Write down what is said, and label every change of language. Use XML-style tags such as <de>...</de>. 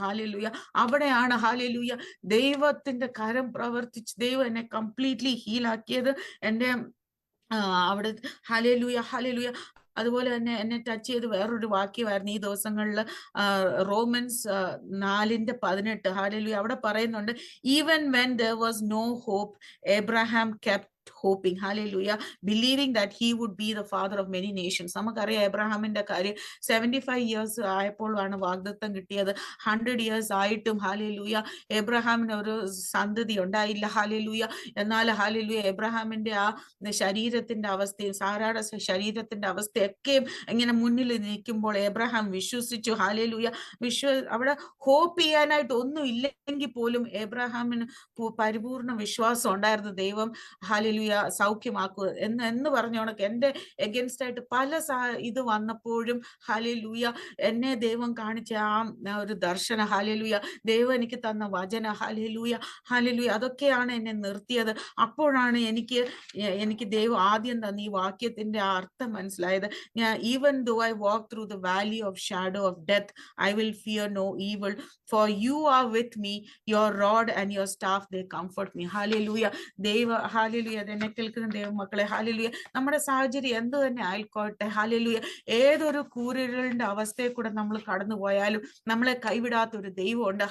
<ml>Hallelujah, അവിടെയാണ് hallelujah ദൈവത്തിന്റെ കരം പ്രവർത്തിച്ച് ദൈവം എന്നെ കംപ്ലീറ്റ്ലി ഹീലാക്കിയത്. എൻ്റെ അവിടെ ഹല്ലേലൂയ, ഹല്ലേലൂയ, അതുപോലെ തന്നെ എന്നെ ടച്ച് ചെയ്ത് വേറൊരു വാക്യമായിരുന്നു ഈ ദിവസങ്ങളിൽ, റോമൻസ് 4:18. ഹല്ലേലൂയ. അവിടെ പറയുന്നുണ്ട്,</ml> <en>Even when there was no hope, Abraham kept hoping. Hallelujah. Believing that he would be the father of many nations.</en> <ml>നമുക്കറിയാം എബ്രഹാമിന്റെ കാര്യം. 75 years ആയപ്പോഴാണ് വാഗ്ദത്തം കിട്ടിയത്. 100 years ആയിട്ടും ഹല്ലേലൂയ എബ്രഹാമിന് ഒരു സന്തതി ഉണ്ടായില്ല. ഹല്ലേലൂയ. എന്നാൽ ഹല്ലേലൂയ എബ്രഹാമിന്റെ ആ ശരീരത്തിന്റെ അവസ്ഥയും സാറായുടെ ശരീരത്തിന്റെ അവസ്ഥയൊക്കെയും ഇങ്ങനെ മുന്നിൽ നിൽക്കുമ്പോൾ എബ്രഹാം വിശ്വസിച്ചു. ഹല്ലേലൂയ. അവിടെ ഹോപ്പ് ചെയ്യാനായിട്ട് ഒന്നും ഇല്ലെങ്കിൽ പോലും എബ്രഹാമിന് പരിപൂർണ വിശ്വാസം ഉണ്ടായിരുന്നു. ദൈവം ഹല്ലേലൂയ സൗഖ്യമാക്കുക എന്ന് പറഞ്ഞ കണക്ക് എന്റെ എഗൻസ്റ്റ് ആയിട്ട് പല ഇത് വന്നപ്പോഴും ഹല്ലേലൂയ എന്നെ ദൈവം കാണിച്ച ആ ഒരു ദർശന, ഹല്ലേലൂയ ദൈവം എനിക്ക് തന്ന വചന, ഹല്ലേലൂയ ഹല്ലേലൂയ അതൊക്കെയാണ് എന്നെ നിർത്തിയത്. അപ്പോഴാണ് എനിക്ക് ദൈവം ആദ്യം തന്ന ഈ വാക്യത്തിന്റെ അർത്ഥം മനസ്സിലായത്.</ml> <en>Even though I walk through the valley of shadow of death, I will fear no evil, for you are with me, your rod and your staff they comfort me. Hallelujah. Hallelujah.</en> <ml>എന്നെ കേൾക്കുന്ന ദൈവമക്കളെ, hallelujah നമ്മുടെ സാഹചര്യം എന്ത് തന്നെ ആയിക്കോട്ടെ, hallelujah ഏതൊരു കൂരിരുളിന്റെ അവസ്ഥയിൽ കൂടെ നമ്മൾ കടന്നു പോയാലും നമ്മളെ കൈവിടാത്ത ഒരു ദൈവമുണ്ട്.</ml>